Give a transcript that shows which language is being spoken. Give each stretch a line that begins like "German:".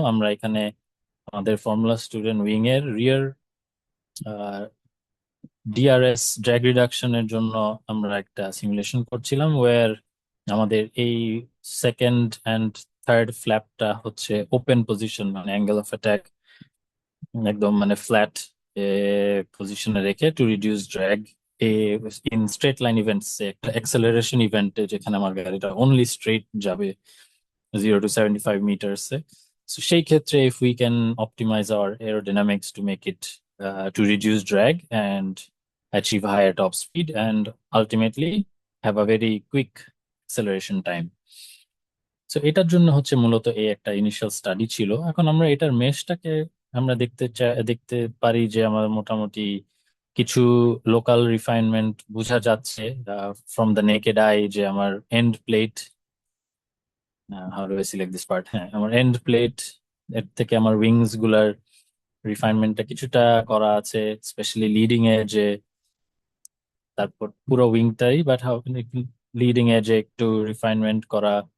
Bangla: আমরা এখানে আমাদের ফর্মুলা স্টুডেন্ট উইং এর রিয়ার ডিআরএস ড্র্যাগ রিডাকশনের জন্য আমরা একটা সিমুলেশন করছিলাম, ওয়ার আমাদের এই সেকেন্ড অ্যান্ড থার্ড ফ্ল্যাপটা হচ্ছে ওপেন পজিশন, মানে অ্যাঙ্গেল অফ অ্যাটাক একদম মানে ফ্ল্যাট পজিশনে রেখে to reduce drag in straight line events, একটা অ্যাক্সেলারেশন ইভেন্টে যেখানে আমার গাড়িটা অনলি স্ট্রেট যাবে 0 to 75 meters এ।
English: So
Bangla: সেই ক্ষেত্রে
English: if we can optimize our aerodynamics to make it to reduce drag and achieve higher top speed and ultimately have a very quick acceleration time.
Bangla: So এটার জন্য হচ্ছে মূলত এই একটা initial study ছিল। এখন আমরা এটার মেশটাকে আমরা দেখতে পারি যে আমার মোটামুটি কিছু লোকাল রিফাইনমেন্ট বোঝা যাচ্ছে ফ্রম দ্য নেকেড আই, যে আমার and plate, how do I select this part, হ্যাঁ আমার এন্ড প্লেট এর থেকে আমার উইংস গুলার রিফাইনমেন্টটা কিছুটা করা আছে, স্পেশালি লিডিং এজে, তারপর পুরো উইংটাই, বাট লিডিং এজে একটু রিফাইনমেন্ট করা।